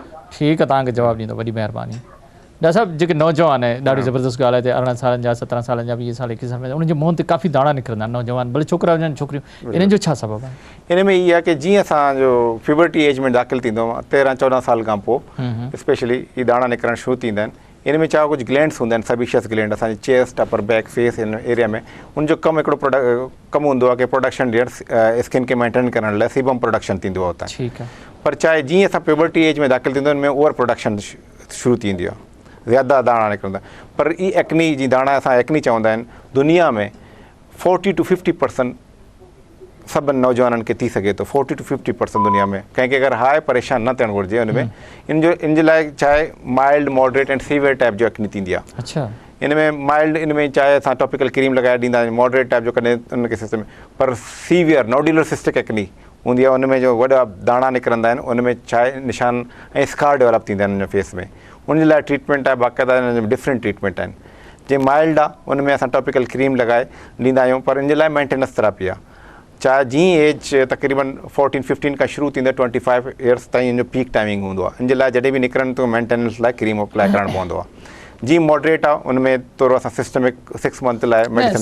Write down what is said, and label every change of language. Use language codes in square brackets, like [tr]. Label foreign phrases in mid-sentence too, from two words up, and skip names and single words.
[sd] ठीकु आहे तव्हांखे जवाबु ॾींदो वॾी महिरबानी डॉक्टर साहब जेके नौजवान आहे ॾाढी ज़बरदस्त ॻाल्हि आहे ते 18 सालनि जा 17 सालनि जा 20 साल 21 साल में उन्हनि जे मुंहं ते काफ़ी दाणा निकिरंदा आहिनि नौजवान भले छोकिरा हुजनि छोकिरियूं इन्हनि जो छा सबबु आहे इन में इहा आहे की जीअं असांजो [en] puberty age [sd] में दाख़िल थींदो आहे 13-14 साल खां पोइ स्पेशली ही दाणा निकिरणु शुरू थींदा आहिनि इन में छा कुझु ग्लैंड्स हूंदा आहिनि [en] sebaceous gland [sd] असांजी [en] chest upper back face in area [sd] में उनजो कमु हिकिड़ो कमु हूंदो आहे की प्रोडक्शन ॾियणु स्किन खे मेंटेन करण लाइ [en] sebum production [sd] थींदो आहे हुतां ठीकु आहे पर चाहे जीअं असां [en] puberty age [sd] में दाख़िल थींदो इनमें [en] over production [sd] शुरू थींदी आहे ज़्यादा दाणा निकिरंदा पर ई एक्नी जी दाणा असां एक्नी चवंदा आहिनि दुनिया में 40 to 50% सभिनि नौजवाननि खे थी सघे थो 40 to 50% दुनिया में कंहिंखे अगरि हाय परेशान न थियणु घुरिजे हुन में इन जे लाइ चाहे [en] mild moderate and severe type [sd] जो एक्नी थींदी आहे अच्छा इन में माइल्ड इन में चाहे असां [en] topical cream [sd] लॻाए ॾींदा आहियूं [en] moderate type [sd] जो कॾहिं उनखे सिस्टम पर [en] severe nodular cystic acne [sd] हूंदी आहे उनमें जो वॾा दाणा निकिरंदा आहिनि उनमें छाहे निशान ऐं [en] scar develop [sd] थींदा आहिनि उन फेस में उनजे लाइ ट्रीटमेंट आहे बाक़ाइदा हिन में [en] different treatment [sd] आहिनि जीअं माइल्ड आहे उनमें असां [en] topical cream [sd] लॻाए ॾींदा आहियूं पर इन जे लाइ [en] maintenance therapy [sd] आहे चाहे जीअं एज तक़रीबन 14-15 खां शुरू थींदो 25 इयर्स ताईं इन जो [en] peak timing [sd] हूंदो आहे इन जे लाइ जॾहिं बि निकिरनि त मेंटेनेंस लाइ [en] cream apply [sd] करणु पवंदो आहे जी मॉडरेट आहे उनमें थोरो असां सिस्टमिक 6 मंथ लाइ मेडिसिन